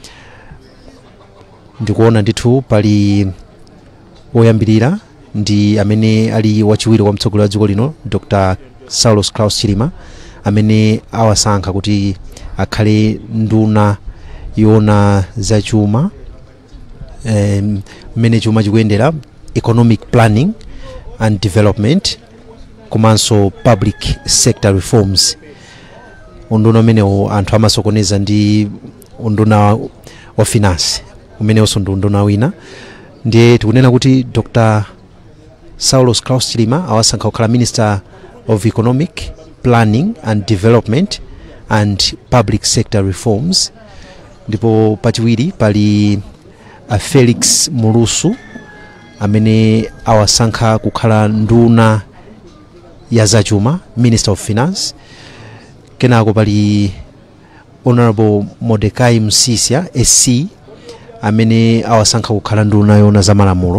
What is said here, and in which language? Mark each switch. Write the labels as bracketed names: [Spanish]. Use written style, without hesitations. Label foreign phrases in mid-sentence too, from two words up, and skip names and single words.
[Nyanja] Ndikuona ndithu pali oyambirira ndi amene ali wachiwiri kwa mtsogoleri wa dziko lino Dr. Saulos Klaus Chilima, amene awasankha kuti akhale nduna yona za chuma, mmene chuma chikuyendera, [English] economic planning and development komanso public sector reforms. [Nyanja] Unduna umenewo anthu amasokoneza ndi unduna wa finance, umenewonso ndi unduna wina. Ndiye tikunena kuti Dr. Saulos Klaus Chilima awasankha kukhala [English] Minister of Economic Planning and Development and Public Sector Reforms. [Nyanja] Ndipo pachiwiri pali Felix Mulusu amene awasankha kukhala nduna ya zachuma, [English] Minister of Finance. [Nyanja] Kenako pali Honorable Mordecai Msisia SC amene awasankha kukhala nduna yona za malamulo.